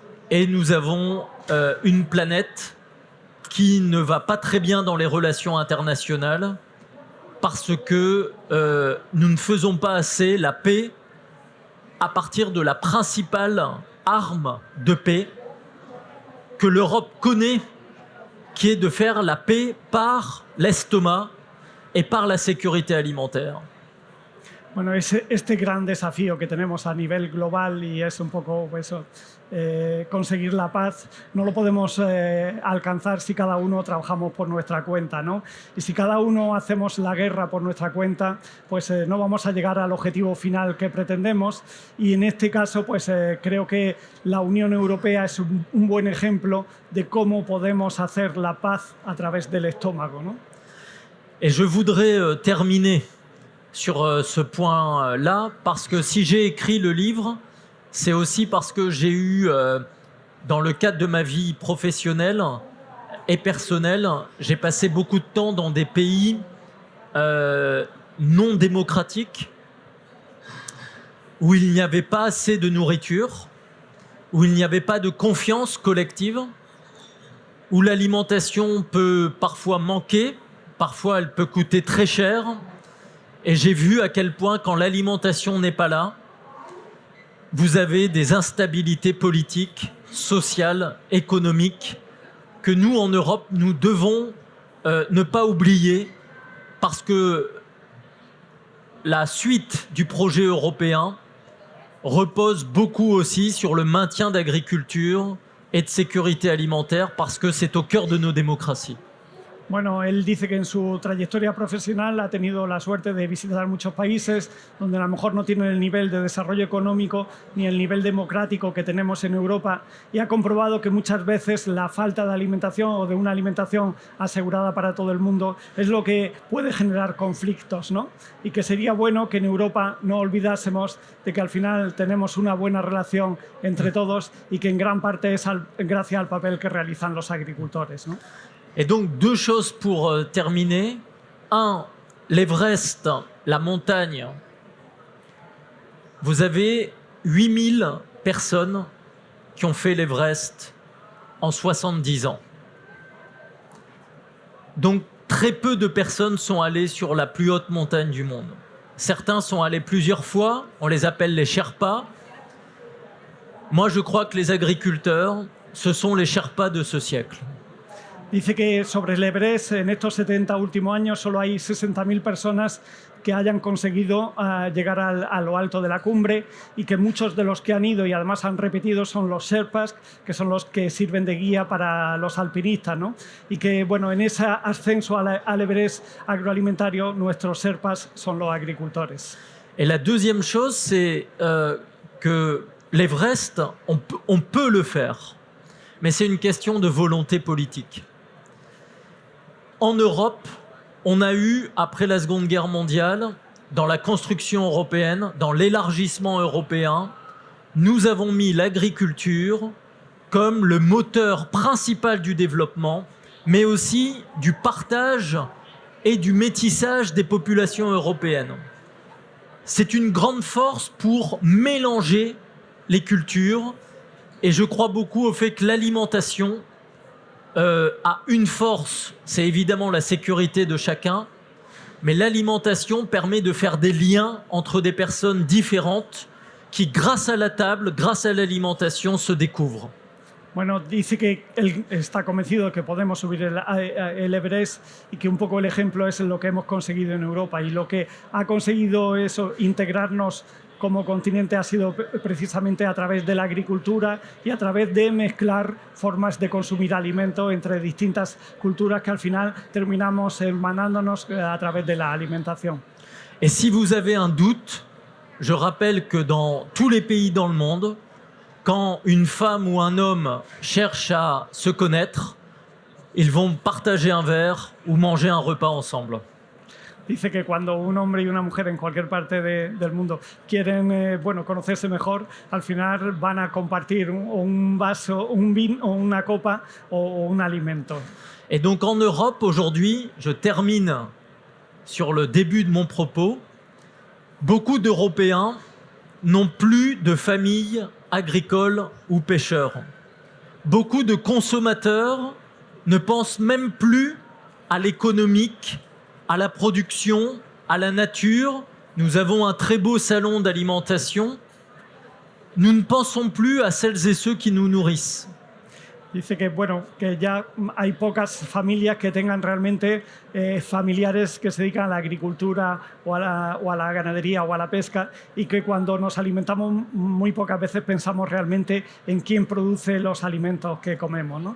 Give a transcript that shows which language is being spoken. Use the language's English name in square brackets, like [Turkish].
[French] Et nous avons une planète qui ne va pas très bien dans les relations internationales parce que nous ne faisons pas assez la paix à partir de la principale arme de paix que l'Europe connaît, qui est de faire la paix par l'estomac et par la sécurité alimentaire. [Spanish] Bueno, este gran desafío que tenemos a nivel global y es un poco eso, conseguir la paz, no lo podemos alcanzar si cada uno trabajamos por nuestra cuenta, ¿no? Y si cada uno hacemos la guerra por nuestra cuenta, pues no vamos a llegar al objetivo final que pretendemos. Y en este caso, pues creo que la Unión Europea es un buen ejemplo de cómo podemos hacer la paz a través del estómago, ¿no? [French] Et je voudrais terminer sur ce point-là, parce que si j'ai écrit le livre, c'est aussi parce que j'ai eu, dans le cadre de ma vie professionnelle et personnelle, j'ai passé beaucoup de temps dans des pays non démocratiques, où il n'y avait pas assez de nourriture, où il n'y avait pas de confiance collective, où l'alimentation peut parfois manquer, parfois elle peut coûter très cher. Et j'ai vu à quel point, quand l'alimentation n'est pas là, vous avez des instabilités politiques, sociales, économiques, que nous, en Europe, nous devons ne pas oublier, parce que la suite du projet européen repose beaucoup aussi sur le maintien d'agriculture et de sécurité alimentaire, parce que c'est au cœur de nos démocraties. [Spanish] Bueno, él dice que en su trayectoria profesional ha tenido la suerte de visitar muchos países donde a lo mejor no tienen el nivel de desarrollo económico ni el nivel democrático que tenemos en Europa, y ha comprobado que muchas veces la falta de alimentación o de una alimentación asegurada para todo el mundo es lo que puede generar conflictos, ¿no? Y que sería bueno que en Europa no olvidásemos de que al final tenemos una buena relación entre todos y que en gran parte es gracias al papel que realizan los agricultores, ¿no? [French] Et donc, deux choses pour terminer. Un, l'Everest, la montagne. Vous avez 8000 personnes qui ont fait l'Everest en 70 ans. Donc, très peu de personnes sont allées sur la plus haute montagne du monde. Certains sont allés plusieurs fois, on les appelle les Sherpas. Moi, je crois que les agriculteurs, ce sont les Sherpas de ce siècle. [Spanish] Dice que sobre el Everest, en estos 70 últimos años, solo hay 60.000 personas que hayan conseguido llegar a lo alto de la cumbre, y que muchos de los que han ido y además han repetido son los Sherpas, que son los que sirven de guía para los alpinistas, ¿no? Y que, bueno, en ese ascenso al Everest agroalimentario, nuestros Sherpas son los agricultores. [French] Et la deuxième chose, c'est que l'Everest, on peut le faire, mais c'est une question de volonté politique. En Europe, on a eu, après la Seconde Guerre mondiale, dans la construction européenne, dans l'élargissement européen, nous avons mis l'agriculture comme le moteur principal du développement, mais aussi du partage et du métissage des populations européennes. C'est une grande force pour mélanger les cultures, et je crois beaucoup au fait que l'alimentation a une force, c'est évidemment la sécurité de chacun, mais l'alimentation permet de faire des liens entre des personnes différentes qui, grâce à la table, grâce à l'alimentation, se découvrent. [Spanish] Bueno, dice que él está convencido de que podemos subir el Everest, y que un poco el ejemplo es lo que hemos conseguido en Europa, y lo que ha conseguido eso, integrarnos como continente, ha sido precisamente a través de la agricultura y a través de mezclar formas de consumir alimento entre distintas culturas, que al final terminamos hermanándonos a través de la alimentación. [French] Et si vous avez un doute, je rappelle que dans tous les pays dans le monde, quand une femme ou un homme cherche à se connaître, ils vont partager un verre ou manger un repas ensemble. [Spanish] Dice que cuando un hombre y una mujer en cualquier parte del mundo quieren conocerse mejor, al final van a compartir un vaso, un vino, una copa o un alimento. [French] Et donc en Europe, aujourd'hui, je termine sur le début de mon propos, beaucoup d'Européens n'ont plus de famille agricole ou pêcheurs. Beaucoup de consommateurs ne pensent même plus à l'économique, à la production, à la nature. Nous avons un très beau salon d'alimentation. Nous ne pensons plus à celles et ceux qui nous nourrissent. [Spanish] Dice que, bueno, que ya hay pocas familias que tengan realmente familiares que se dedican a la agricultura o a la ganadería o a la pesca, y que cuando nos alimentamos muy pocas veces pensamos realmente en quién produce los alimentos que comemos, ¿no?